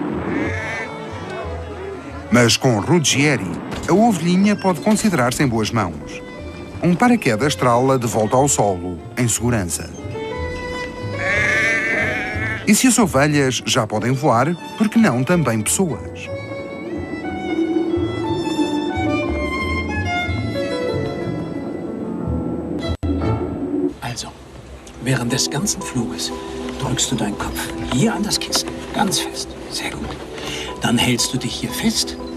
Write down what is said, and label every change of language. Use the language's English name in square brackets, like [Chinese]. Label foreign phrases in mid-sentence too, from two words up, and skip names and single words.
[Portuguese] Mas com Ruggieri, a ovelhinha pode considerar-se em boas mãos. Um paraquedas estrala de volta ao solo, em segurança. E se as ovelhas já podem voar, por que não também pessoas? [German] Also, während des ganzen Fluges drückst du deinen Kopf hier an das Kissen, ganz fest. Sehr gut. Dann hältst du dich hier fest.